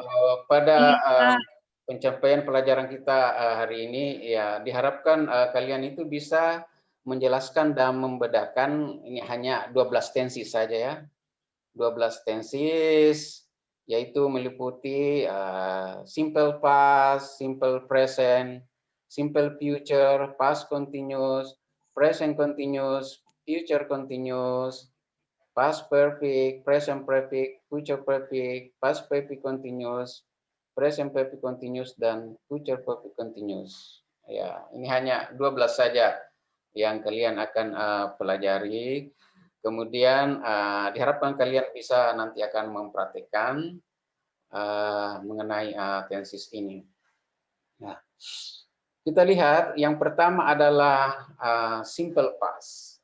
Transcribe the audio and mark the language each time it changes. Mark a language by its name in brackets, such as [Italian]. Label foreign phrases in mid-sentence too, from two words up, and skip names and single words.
[Indonesian] Pada pencapaian pelajaran kita hari ini, ya diharapkan kalian itu bisa menjelaskan dan membedakan, ini hanya 12 tenses saja ya. [English] 12 tenses, [Indonesian] yaitu meliputi [English] simple past, simple present, simple future, past continuous, present continuous, future continuous, past perfect, present perfect, future perfect, past perfect continuous, present perfect continuous, dan future perfect continuous. [Indonesian] Ya, ini hanya 12 saja yang kalian akan pelajari. Kemudian diharapkan kalian bisa nanti akan mempraktikkan mengenai tenses ini. Nah, kita lihat yang pertama adalah [English] simple past.